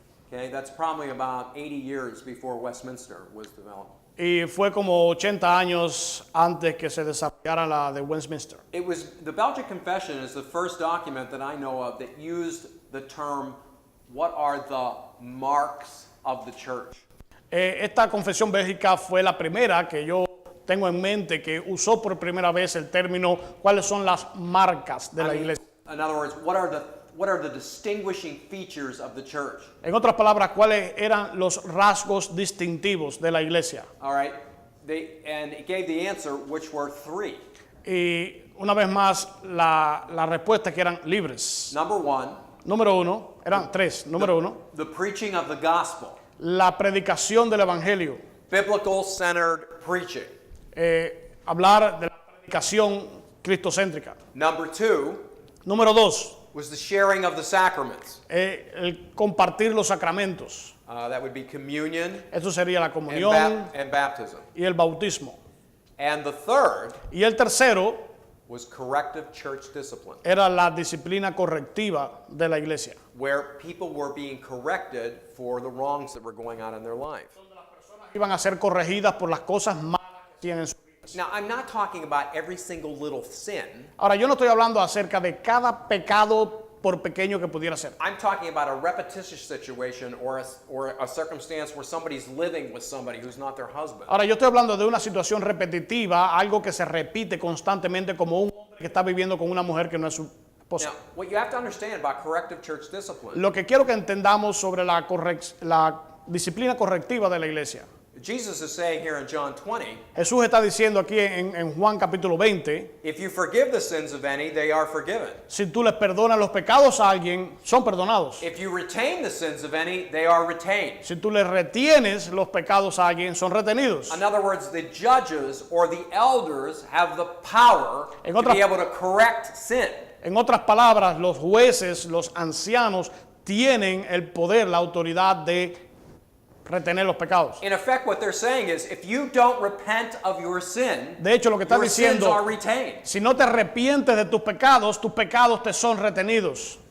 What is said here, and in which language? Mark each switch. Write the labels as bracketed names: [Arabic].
[English] Okay, that's probably about 80 years before Westminster was developed. [Spanish] Y fue como 80 años antes que se desarrollara la de Westminster. [English] It was the Belgic Confession is the first document that I know of that used the term, what are the marks of the church? [Spanish] Esta confesión bélgica fue la primera que yo tengo en mente que usó por primera vez el término cuáles son las marcas de la iglesia. [English] In other words, what are the distinguishing features of the church? [Spanish] En otras palabras, cuáles eran los rasgos distintivos de la iglesia. [English] All right, and it gave the answer, which were three. [Spanish] Y una vez más, la respuesta que eran libres. [English] Number one, [Spanish] Número uno, eran tres. Número uno, [English] the preaching of the gospel, [Spanish] la predicación del evangelio. [English] biblical-centered preaching. [Spanish] Hablar de la predicación cristocéntrica. [English] Number two [Spanish] Número dos, [English] was the sharing of the sacraments. [Spanish] el compartir los sacramentos. [English] That would be communion [Spanish] Eso sería la [English] and, [Spanish] comunión [English] and baptism. [Spanish] y el bautismo. [English] And the third [Spanish] Y el tercero [English] was corrective church discipline, [Spanish] era la disciplina correctiva de la iglesia. [English] where people were being corrected for the wrongs that were going on in their life. [Spanish] Iban a ser corregidas por las cosas malas que hacían en su vida. [English] Now, I'm not talking about every single little sin. [Spanish] Ahora, yo no estoy hablando acerca de cada pecado por pequeño que pudiera ser. [English] I'm talking about a repetitious situation or a circumstance where somebody's living with somebody who's not their husband. [Spanish] Ahora, yo estoy hablando de una situación repetitiva, algo que se repite constantemente como un hombre que está viviendo con una mujer que no es su esposa. [English] Now, what you have to understand about corrective church discipline, [Spanish] Lo que quiero que entendamos sobre la disciplina correctiva de la iglesia. [English] Jesus is saying here in John 20, [Spanish] Jesús está diciendo aquí en Juan capítulo 20, [English] if you forgive the sins of any, they are forgiven. [Spanish] si tú les perdonas los pecados a alguien, son perdonados. [English] If you retain the sins of any, they are retained. [Spanish] Si tú les retienes los pecados a alguien, son retenidos. [English] In other words, the judges or the elders have the power [Spanish] En [English] to [Spanish] otras- [English] be able to correct sin. [Spanish] En otras palabras, los jueces, los ancianos, tienen el poder, la autoridad de retener los pecados. [English] In effect, what they're saying is, if you don't repent of your sin, [Spanish] De hecho, lo que está [English] your sins [Spanish] diciendo, [English] are retained. [Spanish] si no te arrepientes de tus pecados te son retenidos.